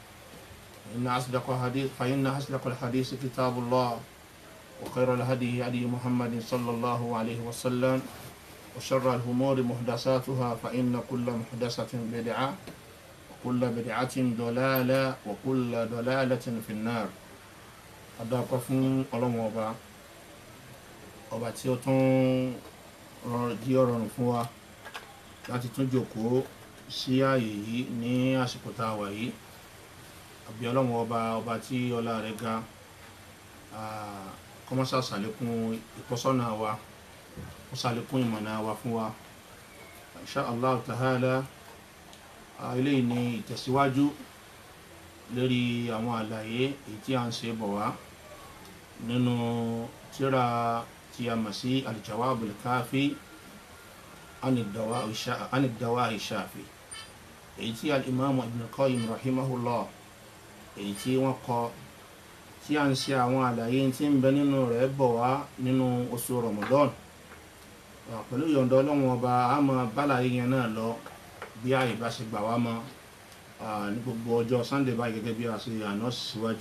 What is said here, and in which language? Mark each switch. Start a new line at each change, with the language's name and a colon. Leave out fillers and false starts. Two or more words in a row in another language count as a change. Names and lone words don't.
Arabic: فإن أصدق الحديث كتاب الله وخير الهدي هدي محمد صلى الله عليه وسلم وشر الأمور محدثاتها فإن كل محدثة بدعة وكل بدعة ضلالة وكل ضلالة في النار أدعوكم
Yoruba: فún Ọlọ́run ọba tí ó tún jí ọ̀rọ̀ fún wa láti tún jókòó sí ààyè yìí ní àsìkò tá a wà yìí àbí Ọlọ́run ọba tí ọlá rẹ̀ ga kó má ṣàlékún ìtọ́sọ́nà wa kó ṣàlékún ìmọ̀nà wa fún wa
Arabic: إن شاء الله تعالى.
Yoruba: Eléyìí ni ìtẹ̀síwájú lórí àwọn àlàyé èyí tí a ń ṣe bọ̀ wá nínú tírà tí a mọ̀ sí al-Jawab al-Kafi an ad-Dawa' ash-Shafi èyí tí al-Imam Ibn Qayyim rahimahullah èyí tí wọ́n kọ tí a ń ṣe àwọn àlàyé tí ń bẹ nínú rẹ̀ bọ̀ wá nínú oṣù Ramadan pẹ̀lú yọ̀ǹda Ọlọ́run ọba a máa bálàyé yẹn náà lọ bí ààyè bá ṣe gbà wá mọ́ ní gbogbo ọjọ́ Sunday báyìí gẹ́gẹ́ bí a ṣe àná síwájú.